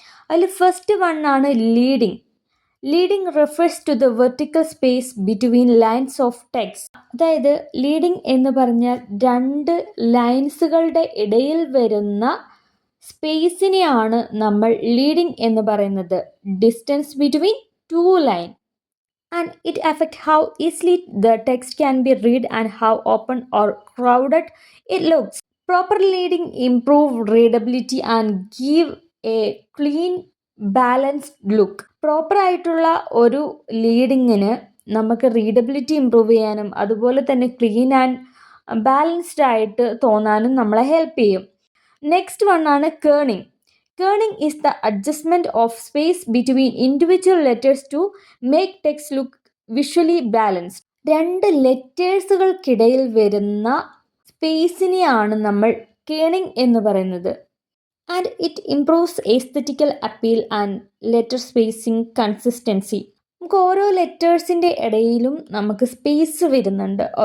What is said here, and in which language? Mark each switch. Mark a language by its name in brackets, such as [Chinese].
[Malayalam] അതിൽ first one ആണ് leading. [English] Leading refers to the vertical space between lines of text. [Malayalam] അതായത് leading എന്ന് പറഞ്ഞാൽ 2 ലൈൻസുകളുടെ ഇടയിൽ വരുന്ന സ്പേസിനെയാണ് നമ്മൾ ലീഡിങ് എന്ന് പറയുന്നത്. Distance between 2 line [English] and it affects how easily the text can be read and how open or crowded it looks. Proper leading improve readability and give a clean balanced look. [Malayalam] Proper ആയിട്ടുള്ള ഒരു ലീഡിങ്ങിന് നമുക്ക് readability improve ചെയ്യാനും അതുപോലെ തന്നെ clean and balanced ആയിട്ട് തോന്നാനും നമ്മളെ help ചെയ്യും. Next one ആണ് കേണിങ്. [English] Kerning is the adjustment of space between individual letters to make text look visually balanced. [Malayalam] 2 ലെറ്റേഴ്സുകൾക്കിടയിൽ വരുന്ന സ്പേസിനെയാണ് നമ്മൾ കേണിങ് എന്ന് പറയുന്നത്. [English] And it improves aesthetical appeal and letter spacing consistency. [Malayalam] നമുക്ക് ഓരോ ലെറ്റേഴ്സിൻ്റെ ഇടയിലും നമുക്ക് സ്പേസ് വരുന്നുണ്ട്.